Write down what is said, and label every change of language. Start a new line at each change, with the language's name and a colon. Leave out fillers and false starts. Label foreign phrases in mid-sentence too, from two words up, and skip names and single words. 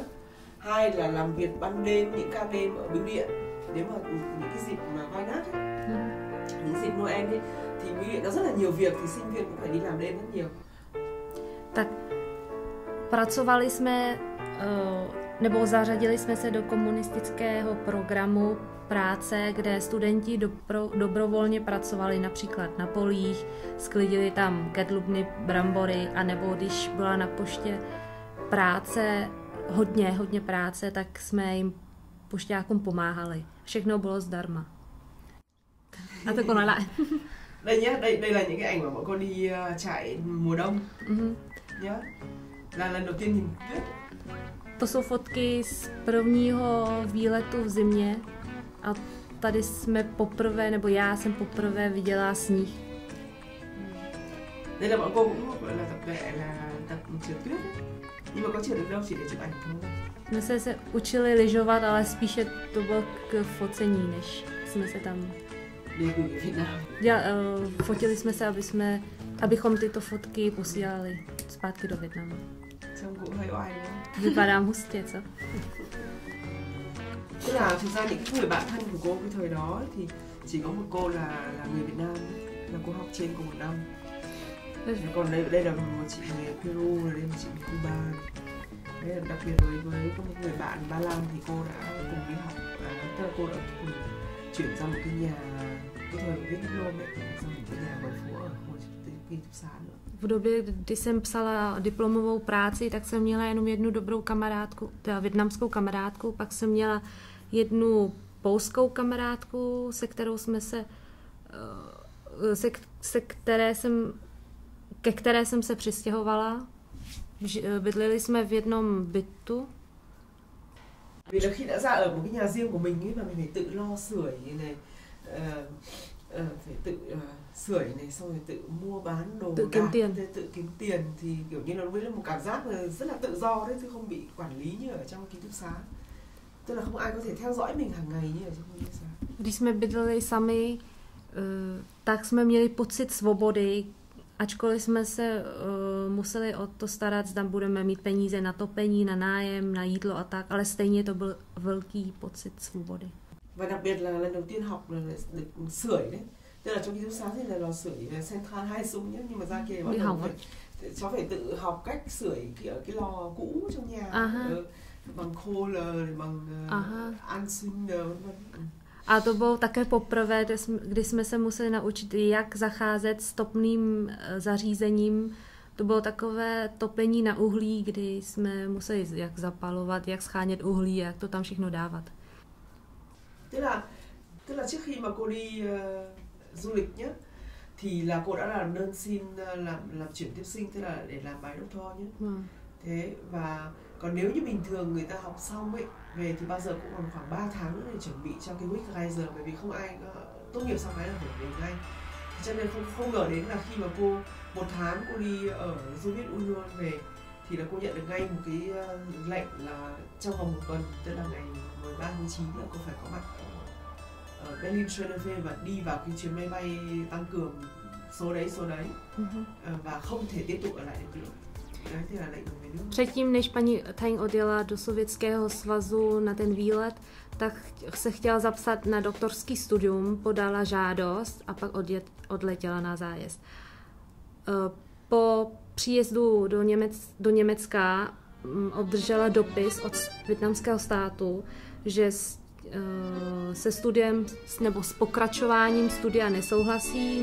Vietnamese: Hai là làm việc ban đêm, những ca đêm ở bưu điện. Nếu mà những cái dịp mà vai nát ấy, những dịp Noel ấy, thì bưu điện có rất là nhiều việc, thì sinh viên cũng phải đi làm đêm rất nhiều.
Czech: Tak pracovali jsme, nebo zařadili jsme se do komunistického programu práce, kde studenti dobrovolně pracovali například na polích, sklidili tam kedlubny, brambory, anebo když byla na poště práce, hodně práce, tak jsme jim pošťákům pomáhali. Všechno bylo zdarma. A to konala.
Vietnamese: Đây nhé, đây là những cái ảnh mà bọn con đi trại mùa đông. Nhá. Là lần đầu tiên nhìn tuyết.
Czech: To jsou fotky z prvního výletu v zimě a tady jsme poprvé, nebo já jsem poprvé viděla sníh.
Vietnamese: Đây là bọn cô cũng gọi là tập luyện, là tập trượt tuyết ấy. Nhưng mà có trượt được đâu, chỉ để chụp ảnh thôi.
Czech: My jsme se učili lyžovat, ale spíše to bylo k focení, než jsme se tam fotili jsme se, abychom tyto fotky posílali zpátky do Vietnamu.
Vietnamese: Trông cũng hơi oai đúng không?
Czech: Vypadám hustě, co?
Vietnamese: Tức là thực ra những người bạn thân của cô cái thời đó thì chỉ có một cô là người Việt Nam, là cô học trên cùng một năm. Còn đây là một chị người Peru, đây là một chị người Cuba. Đấy là đặc biệt với có một người bạn Ba Lan thì cô đã cùng đi học, tức là cô đã cùng chuyển ra một cái nhà, cái thời viết diplom ấy, ra một cái nhà ngoài phố ở khu ký túc xá nữa.
Czech: V době, kdy jsem psala diplomovou práci, tak jsem měla jenom jednu dobrou kamarádku, teda vietnamskou kamarádku, pak jsem měla jednu polskou kamarádku, ke které jsem se přistěhovala. Bydleli jsme v jednom bytu.
Vietnamese: Vì là khi đã ra ở một cái nhà riêng của mình ấy mà mình phải tự lo sưởi này, phải tự sưởi này, xong rồi tự mua bán đồ tự kiếm tiền, tự kiếm tiền thì kiểu như nó với là một cảm giác là rất là tự do đấy, chứ không bị quản lý như ở trong ký túc xá. Tức là không ai có thể theo dõi mình hàng ngày như ở trong ký túc xá.
Czech: Když jsme bydleli sami, tak jsme měli pocit svobody, ačkoliv jsme se museli o to starat, zda budeme mít peníze na topení, na nájem, na jídlo a tak, ale stejně to byl velký pocit svobody.
Vietnamese: Và đặc biệt là lần đầu tiên học là được sưởi đấy. Tức là trong ký túc xá thì là lò sưởi Central 2 súng nhé, nhưng mà ra kia bắt đầu cháu phải tự học cách sưởi cái lò cũ trong nhà, bằng Kohler, bằng Anzünder, vân.
Czech: A to bylo také poprvé, kdy jsme se museli naučit, jak zacházet s topným zařízením. To bylo takové topení na uhlí, kdy jsme museli jak zapalovat, jak schánět uhlí, jak to tam všechno dávat.
Vietnamese: Tức là trước khi mà cô đi du lịch nhé, thì là cô đã làm đơn xin làm chuyển tiếp sinh, tức là để làm bài đốc tho nhé. Thế và còn nếu như bình thường người ta học xong ấy về thì bao giờ cũng còn khoảng 3 tháng nữa để chuẩn bị cho cái Wegreiser, bởi vì không ai tốt nghiệp xong cái là phải về ngay. Thế cho nên không ngờ đến là khi mà cô 1 tháng cô đi ở
English: Soviet Union
Vietnamese: về thì là cô nhận được ngay một cái lệnh là trong vòng 1 tuần, tức là ngày 13 tháng 9 là cô phải có mặt ở Berlin Schönefe và đi vào cái chuyến máy bay tăng cường số đấy và không thể tiếp tục ở lại được nữa.
Czech: Předtím, než paní Tang odjela do Sovětského svazu na ten výlet, tak se chtěla zapsat na doktorský studium, podala žádost a pak odletěla na zájezd. Po příjezdu do Německa obdržela dopis od vietnamského státu, že se studiem nebo s pokračováním studia nesouhlasí.